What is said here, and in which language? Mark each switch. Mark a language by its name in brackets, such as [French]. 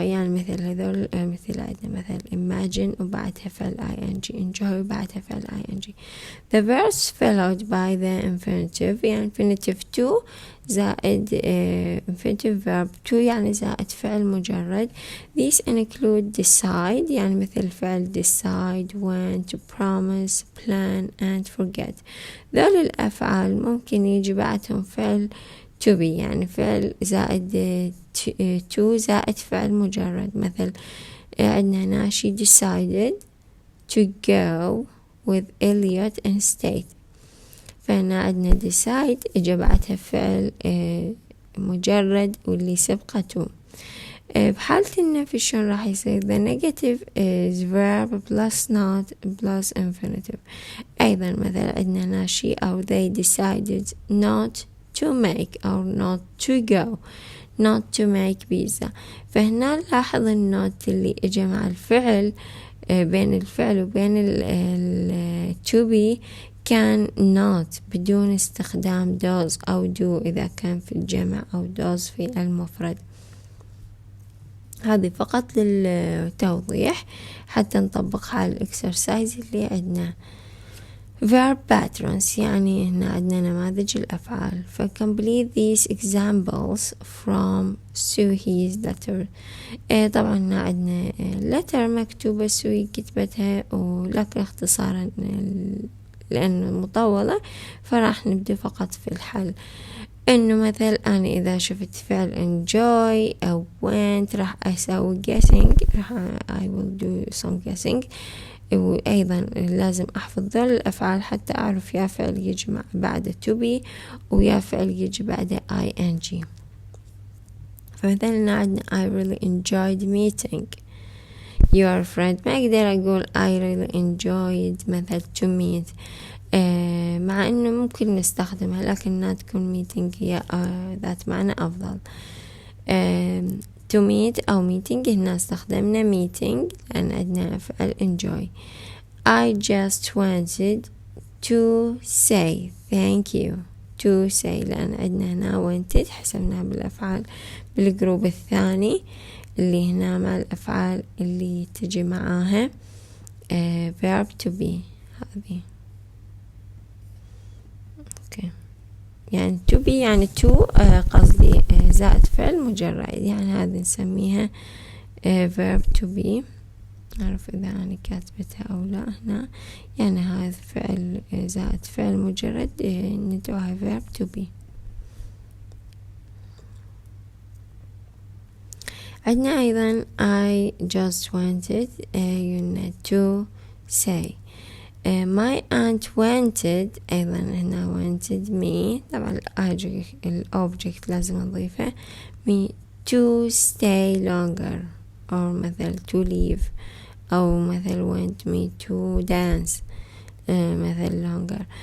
[Arabic] يعني مثل هذول مثل عندنا مثل imagine وبعدها فعل ing، enjoy وبعدها فعل ing. [English] the verbs followed by the infinitive، يعني infinitive to زائد infinitive verb to [Arabic] يعني زائد فعل مجرد. [English] these include decide، يعني مثل فعل decide، want، promise، plan and forget. [Arabic] ذول الأفعال ممكن يجي بعدهم فعل to be، يعني فعل زائد to زائد فعل مجرد. [English] مثل عندنا هنا she decided to go with Elliot instead. [Arabic] فهنا عندنا decide اجى بعدها فعل مجرد واللي سبقته. بحالة النفي شلون راح يصير؟ [English] the negative is verb plus not plus infinitive. [Arabic] أيضا مثلا عندنا هنا [English] she أو they decided not to make أو not to go not to make pizza. [Arabic] فهنا نلاحظ النوت اللي اجى مع الفعل بين الفعل وبين ال to be كان not بدون استخدام does أو do إذا كان في الجمع أو does في المفرد. هذه فقط للتوضيح حتى نطبقها على الإكسرسايز اللي عندنا. verb patterns يعني هنا عندنا نماذج الأفعال. [English] complete these examples from Suhi's letter. [Arabic] طبعا هنا عندنا letter مكتوبة سوي كتبتها، ولكن اختصارا لأنه مطولة فراح نبدأ فقط في الحل. إنه مثل أنا إذا شفت فعل enjoy أو went راح أسوي guessing، راح [English] I will do some guessing. [Arabic] وأيضا لازم أحفظ ذول الأفعال حتى أعرف يا فعل يجي بعد to be ويا فعل يجي بعد ing. [English] فمثلا عندنا I really enjoyed meeting your friend. [Arabic] ما أقدر أقول [English] I really enjoyed [Arabic] مثل to meet، مع أنه ممكن نستخدمها لكنها تكون meeting هي ذات معنى أفضل. to meet أو meeting هنا استخدمنا meeting لأن عندنا فعل enjoy. [English] I just wanted to say thank you. [Arabic] to say لأن عندنا هنا wanted حسبناها بالأفعال بالجروب الثاني اللي هنا مع الأفعال اللي تجي معاها verb to be. هذه اوكي يعني to be يعني to قصدي زائد فعل مجرد، يعني هذه نسميها verb to be. أعرف إذا أنا كاتبتها أو لا هنا، يعني هذا فعل زائد فعل مجرد ندعوها verb to be. [English] عندنا أيضا I just wanted to say. my aunt wanted أيضا هنا wanted me، [Arabic] طبعا [English] الobject [Arabic] لازم نضيفه [English] me to stay longer، أو مثل to leave، أو مثل want me to dance مثل longer.